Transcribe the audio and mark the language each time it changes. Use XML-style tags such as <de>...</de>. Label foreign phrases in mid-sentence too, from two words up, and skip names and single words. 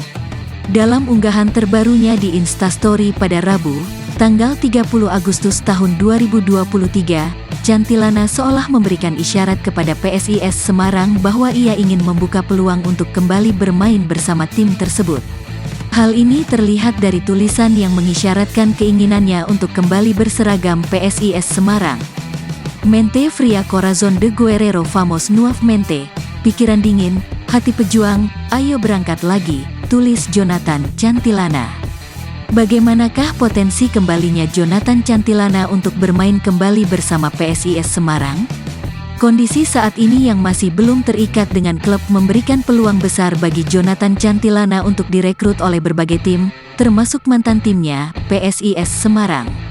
<id>Dalam unggahan terbarunya di Instastory pada Rabu, tanggal 30 Agustus tahun 2023, Cantilana seolah memberikan isyarat kepada PSIS Semarang bahwa ia ingin membuka peluang untuk kembali bermain bersama tim tersebut. Hal ini terlihat dari tulisan yang mengisyaratkan keinginannya untuk kembali berseragam PSIS Semarang.</id> <es>Mente fria corazón de guerrero famos nuevamente,</es> <id>pikiran dingin, hati pejuang, ayo berangkat lagi, tulis Jonathan Cantilana. Bagaimanakah potensi kembalinya Jonathan Cantilana untuk bermain kembali bersama PSIS Semarang? Kondisi saat ini yang masih belum terikat dengan klub memberikan peluang besar bagi Jonathan Cantilana untuk direkrut oleh berbagai tim, termasuk mantan timnya, PSIS Semarang.</id>